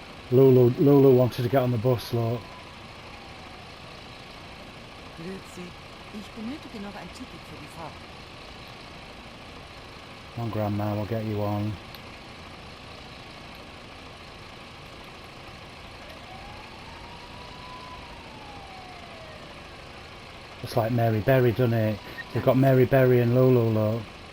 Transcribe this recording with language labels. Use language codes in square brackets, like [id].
[en] Lulu wanted to get on the bus, look. [de] Grüezi. Ich benötige noch ein Ticket für die Fahrt. [en] Come on, Grandma, we'll get you on. It's like Mary Berry, doesn't it? They've got Mary Berry and Lulu, look.